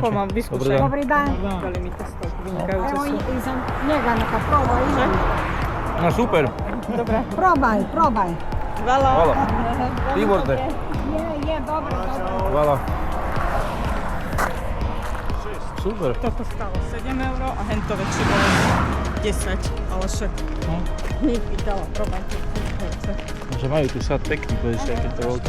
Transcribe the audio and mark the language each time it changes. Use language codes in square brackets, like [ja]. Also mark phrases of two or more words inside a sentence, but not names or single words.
[sk] Mám vyskúšať. Dobrý deň. Dobrý dan. Dali mi to stok, vynikajúce [sr] Evo, [sk] sú. [sr] idem njega neka probaj. [sk] No super. Dobre. [sr] Probaj, probaj. Hvala. Hvala. [sk] Výborné. Je, Je, dobre, dobre. [sr] Hvala. Super. [sk] Toto stalo 7 € a hento väčšie bolo 10, ale však mi dala probajte. Že majú tu sad pekný, pozri sa, aké to veľké.